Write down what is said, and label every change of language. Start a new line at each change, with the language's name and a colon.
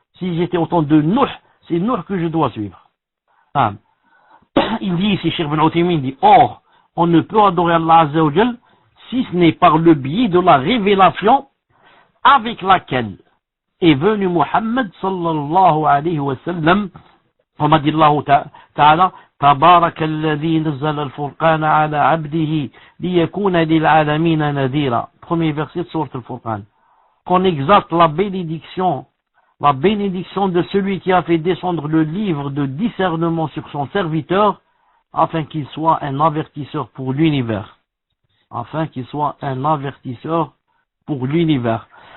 French: Si j'étais au temps de Nuh, c'est Nuh que je dois suivre. Il dit ici, Cheikh Ibn Uthaymin dit, or, on ne peut adorer Allah Azza wa Jal si ce n'est par le biais de la révélation avec laquelle est venu Muhammad sallallahu alayhi wa sallam. On a dit
Arabic: Allah Ta'ala, تبارك الذي نزل الفرقان على عبده ليكون للعالمين نذيرا.
French: Premier verset de sourate Al-Furqan. Qu'on exalte la bénédiction de celui qui a fait descendre le livre de discernement sur son serviteur, afin qu'il soit un avertisseur pour l'univers. Afin qu'il soit un avertisseur pour l'univers.